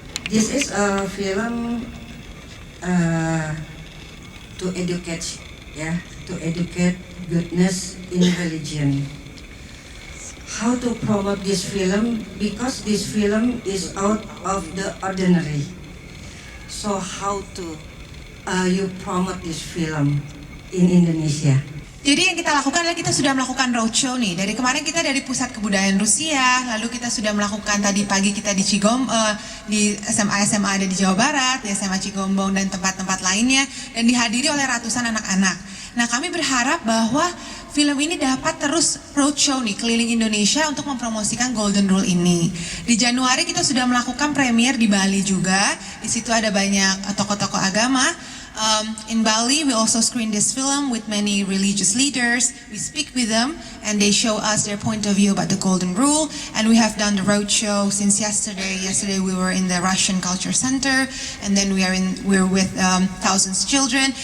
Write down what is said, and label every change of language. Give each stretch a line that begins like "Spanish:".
English: This is a film to educate, to educate goodness in religion. How to promote this film? Because this film is out of the ordinary. So how to you promote this film in Indonesia?
Indonesian: Jadi yang kita lakukan adalah kita sudah melakukan roadshow nih. Dari kemarin kita dari Pusat Kebudayaan Rusia, lalu kita sudah melakukan tadi pagi kita di di SMA ada di Jawa Barat, di SMA Cigombong dan tempat-tempat lainnya, dan dihadiri oleh ratusan anak-anak. Nah, kami berharap bahwa film ini dapat terus roadshow nih keliling Indonesia untuk mempromosikan Golden Rule ini. Di Januari kita sudah melakukan premier di Bali juga. Di situ ada banyak tokoh-tokoh agama.
English: In Bali, we also screen this film with many religious leaders. We speak with them, and they show us their point of view about the Golden Rule. And we have done the roadshow since yesterday. Yesterday, we were in the Russian Culture Center, and then we're with thousands of children.